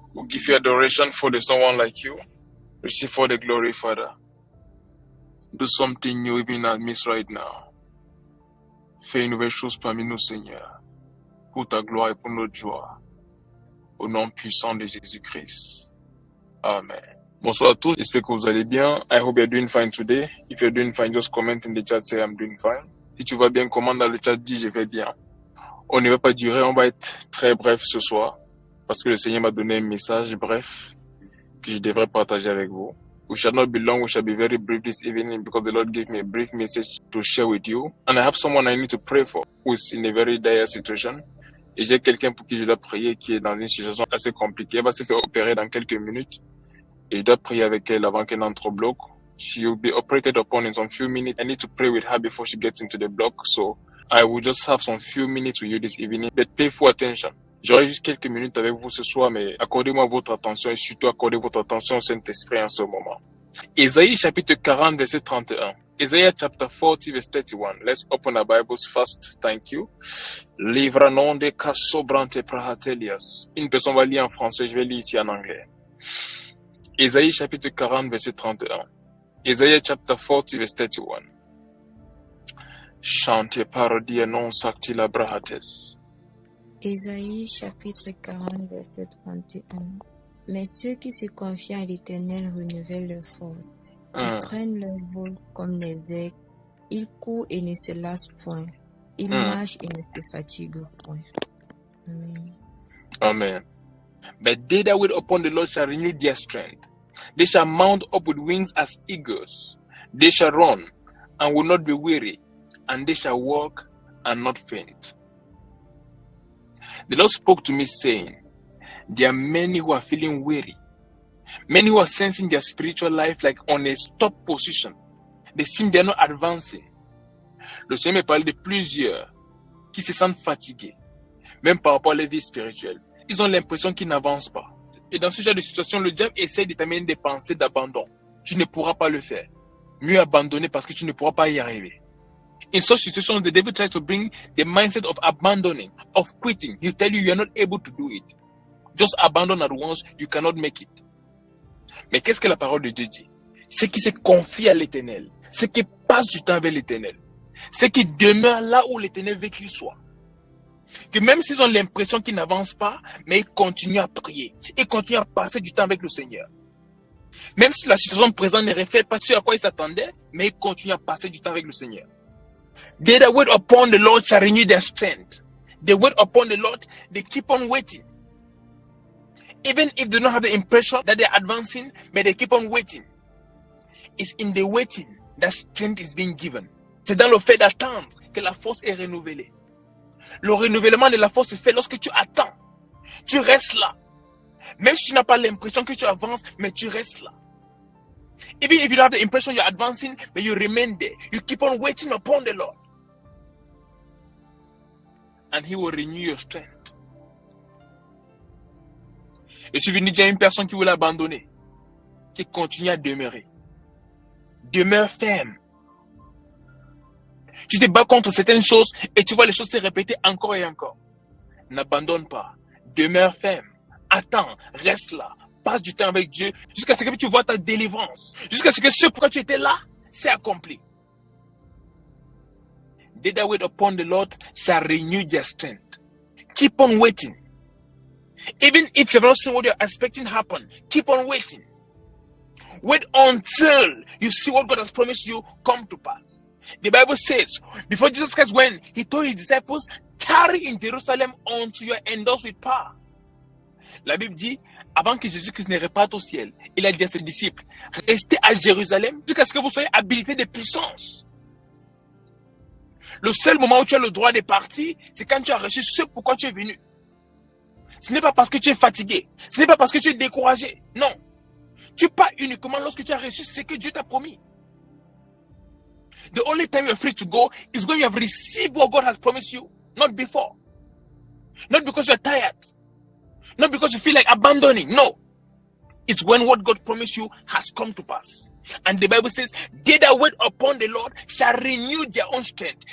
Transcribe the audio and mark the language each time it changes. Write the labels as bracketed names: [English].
[English] give you adoration, for there's no one like you. Receive all the glory, Father. Do something new even in our midst right now. [French] Fais une nouvelle chose parmi nous, Seigneur, pour ta gloire et pour notre joie. Au nom puissant de Jésus-Christ. Amen. Bonsoir à tous, j'espère que vous allez bien. [English] I hope you're doing fine today. If you're doing fine, just comment in the chat, say I'm doing fine. [French] Si tu vas bien, commente dans le chat, dis je vais bien. On ne va pas durer, on va être très bref ce soir. Parce que le Seigneur m'a donné un message bref que je devrais partager avec vous. [English] We shall not be long, we shall be very brief this evening because the Lord gave me a brief message to share with you. And I have someone I need to pray for who is in a very dire situation. [French] Et j'ai quelqu'un pour qui je dois prier qui est dans une situation assez compliquée. Elle va se faire opérer dans quelques minutes. Et je dois prier avec elle avant qu'elle entre au bloc. [English] She will be operated upon in some few minutes. I need to pray with her before she gets into the block. So I will just have some few minutes with you this evening. But pay full attention. [French] J'aurai juste quelques minutes avec vous ce soir, mais accordez-moi votre attention et surtout accordez votre attention au Saint-Esprit en ce moment. Ésaïe chapitre 40, verset 31. [English] Isaiah chapter 40, verse 31. Let's open our Bibles first. Thank you. Livra non de casobrante prahatelias. [French] Une personne va lire en français, je vais lire ici en anglais. Ésaïe chapitre 40, verset 31. [English] Isaiah chapter 40, verse 31. Chante parodia non sactila brahates. [French] Ésaïe chapitre 40, verset 31. Mais ceux qui se confient à l'Éternel renouvellent leur force. Ils prennent leur vol comme les aigles. Ils courent et ne se lassent point. Ils marchent et ne se fatiguent point. Amen. Amen. [English] But they that wait upon the Lord shall renew their strength. They shall mount up with wings as eagles. They shall run and will not be weary, and they shall walk and not faint. The Lord spoke to me saying, there are many who are feeling weary. Many who are sensing their spiritual life like on a stop position. They seem they are not advancing. [French] Le Seigneur me parle de plusieurs qui se sentent fatigués, même par rapport à leur vie spirituelle. Ils ont l'impression qu'ils n'avancent pas. Et dans ce genre de situation, le diable essaie de t'amener des pensées d'abandon. Tu ne pourras pas le faire. Mieux abandonner parce que tu ne pourras pas y arriver. [English] In such situations, the devil tries to bring the mindset of abandoning, of quitting. He'll tell you are not able to do it. Just abandon at once, you cannot make it. [French] Mais qu'est-ce que la parole de Dieu dit? Ceux qui se confient à l'Éternel, ceux qui passent du temps avec l'Éternel, ceux qui demeurent là où l'Éternel veut qu'ils soient. Que même s'ils ont l'impression qu'ils n'avancent pas, mais ils continuent à prier, ils continuent à passer du temps avec le Seigneur. Même si la situation présente ne reflète pas ce à quoi ils s'attendaient, mais ils continuent à passer du temps avec le Seigneur. [English] They that wait upon the Lord shall renew their strength. They wait upon the Lord, they keep on waiting. Even if they don't have the impression that they're advancing, but they keep on waiting. It's in the waiting that strength is being given. [French] C'est dans le fait d'attendre que la force est renouvelée. Le renouvellement de la force se fait lorsque tu attends. Tu restes là. Même si tu n'as pas l'impression que tu avances, mais tu restes là. [English] Even if you don't have the impression you're advancing, but you remain there. You keep on waiting upon the Lord. And He will renew your strength. [French] Et si vous dites à une personne qui veut l'abandonner, qui continue à demeurer, demeure ferme. Tu te bats contre certaines choses et tu vois les choses se répéter encore et encore. N'abandonne pas. Demeure ferme. Attends. Reste là. Passe du temps avec Dieu jusqu'à ce que tu vois ta délivrance. Jusqu'à ce que ce pourquoi tu étais là, c'est accompli. [English] They that wait upon the Lord shall renew their strength. Keep on waiting. Even if you've not seen what you're expecting happen, keep on waiting. Wait until you see what God has promised you come to pass. The Bible says, before Jesus Christ went, He told His disciples, tarry in Jerusalem until you are endorsed with power. [French] La Bible dit, avant que Jésus-Christ ne reparte au ciel, il a dit à ses disciples, restez à Jérusalem jusqu'à ce que vous soyez habilités de puissance. Le seul moment où tu as le droit de partir, c'est quand tu as reçu ce pourquoi tu es venu. Ce n'est pas parce que tu es fatigué. Ce n'est pas parce que tu es découragé. Non. Tu pars uniquement lorsque tu as reçu ce que Dieu t'a promis. [English] The only time you're free to go is when you have received what God has promised you, not before. Not because you're tired. Not because you feel like abandoning. No. It's when what God promised you has come to pass. And the Bible says, they that wait upon the Lord shall renew their own strength.